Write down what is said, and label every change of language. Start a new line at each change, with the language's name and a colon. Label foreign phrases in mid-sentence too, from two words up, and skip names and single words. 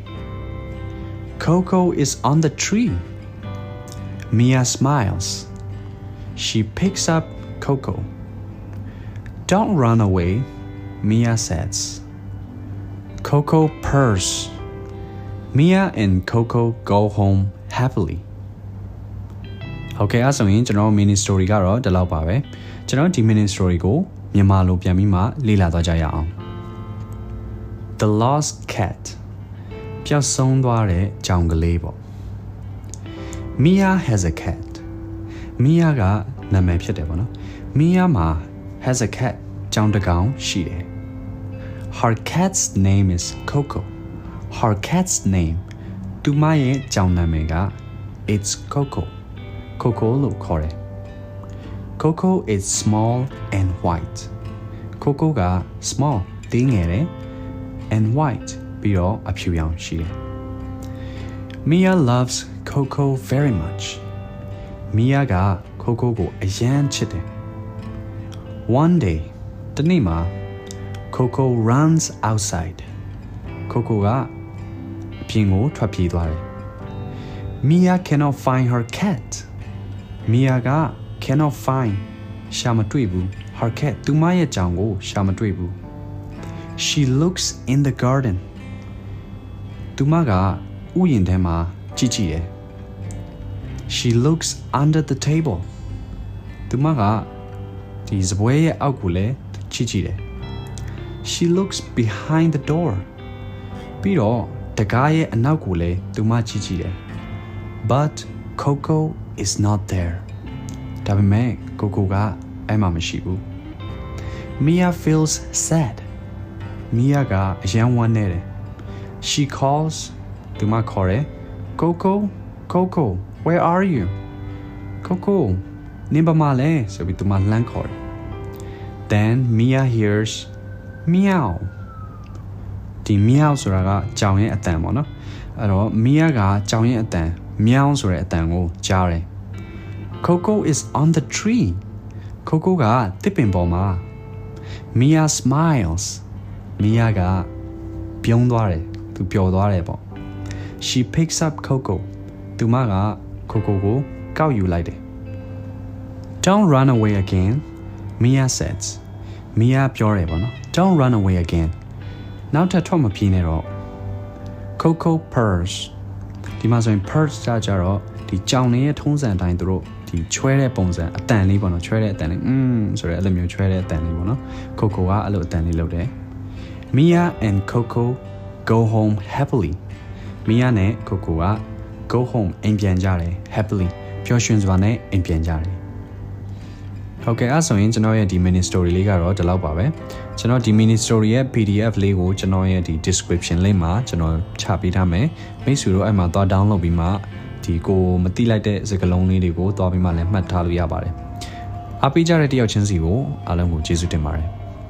English: Coco is on the tree. Mia smiles. She picks up Coco. Don't run away, Mia says. Coco purrs. Mia and Coco go home happily.
Burmese: Okay, အဲ့ဆိုရင်ကျွန်တော်
English: mini story
Burmese: ကတော့ဒီလောက်ပါပဲကျွန်တော်ဒီ
English: mini story
Burmese: ကိုမြန်မာလိုပြန်ပြီးမှလေ့လာသွားကြရအောင် The Lost Cat ပျောက်ဆုံးသွားတဲ့ကြောင်ကလေးပေါ့
English: Mia has a cat
Burmese: Mia ကနာမည်ဖြစ်တယ်ပေါ့နော် Mia မှာ
English: has a cat
Burmese: ကြောင်တစ်ကောင် ရှိတယ်
English: Her cat's name is Coco Her cat's name
Burmese: သူမရဲ့ကြောင်နာမည်က
English: It's Coco
Burmese: Coco လို့ခေါ်တယ်
English: Coco is small and white
Burmese: Coco က small သေးငယ်တယ်
English: and white
Burmese: ပြီးတော့အဖြူရောင်ရှိတယ်
English: Mia loves Coco very much
Burmese: Mia က Coco ကိုအရန်ချစ်တယ်
English: One day
Burmese: တနေ့မှာ
English: Coco runs outside
Burmese: Coco ကအပြင်ကိုထွက်ပြေးသွားတယ်
English: Mia cannot find her cat
Burmese: Mia က
English: cannot find
Burmese: ရှာမတွေ့ဘူး
English: her cat
Burmese: သူမရဲ့ကြောင်ကိုရှာမတွေ့ဘူး
English: She looks in the garden
Burmese: သူမကဥယျာဉ်ထဲမှာကြည့်ကြည့်တယ်
English: She looks under the table
Burmese: သူမကဒီစပွဲရဲ့အောက်ကိုလည်းကြည့်ကြည့်တယ်
English: She looks behind the door
Burmese: ပြီးတော့တကားရဲ့အ နောက်ကိုလည်းသူမကြည့်ကြည့်တယ်
English: But Coco is not there
Burmese: ဒါပေမဲ့ Coco ကအဲ့မှာမရှိဘူး
English: Mia feels sad
Burmese: Mia ကအယံဝမ်းနေတယ်
English: She calls
Burmese: သူမခေါ်တယ်
English: Coco Coco where are you
Burmese: Coco နင်ဘာမှလဲဆိုပြီးသူမလှမ်းခေါ်တယ်
English: Then Mia hears meow
Burmese: ဒီ meow ဆိုတာကကြောင်ရဲ့ အတန်ပေါ့နော်အဲ့တော့ Mia ကကြောင်ရဲ့အတန် meow ဆိုတဲ့အတန်ကိုကြားတယ်
English: Coco is on the tree
Burmese: Coco ကတစ်ပင်ပေါ်မှာ
English: Mia smiles
Burmese: Mia ကပြုံးသွားတယ်သူပျော်သွားတယ်ပေါ့
English: She picks up Coco
Burmese: သူမက Coco ကိုကောက်ယူလိုက်တယ်
English: Don't run away again Mia says
Burmese: Mia ပြောတယ်ပေါ့နော်
English: Don't run away again
Burmese: နောက်ထပ်ထွက်မပြေးနဲ့တော့
English: Coco purrs
Burmese: ဒီမှာဆိုရင် purrs ကြတော့ဒီ ကြောင်နေရဲ့ထုံးစံအတိုင်းသူတို့ဒီချွဲတဲ့ပုံစံအတန်လေးပေါ့နော်ချွဲတဲ့အတန်လေးဆိုရဲအဲ့လိုမျိုးချွဲတဲ့အတန်လေးပေါ့နော် Coco ကအဲ့လိုအတန်လေးလုပ်တယ်
English: Mia and Coco go home happily
Burmese: Mia နဲ့ Coco က
English: go home
Burmese: အိမ် ပြန်ကြတယ် happily ပျော်ရွှင်စွာနဲ့အိမ်ပြန်ကြတယ်ဟုတ်ကဲ့အဲ့ဆိုရင်ကျွန်တော်ရဲ့ဒီ
English: mini story
Burmese: လေးကတော့ဒီလောက်ပါပဲကျွန်တော်ဒီ
English: mini story
Burmese: ရဲ့ PDF လေးကိုကျွန်တော်ရဲ့ဒီ
English: description link
Burmese: မှာကျွန်တော်ချပေးထားမယ်မိတ်ဆွေတို့အဲ့မှာသွား download ပြီးမှဒီကိုမတိလိုက်တဲ့စကားလုံးလေးတွေကိုသွားပြီးမှလည်းမှတ်ထားလို့ရပါတယ်အားပေးကြတဲ့တယောက်ချင်းစီကိုအားလုံးကိုကျေးဇူးတင်ပါတယ်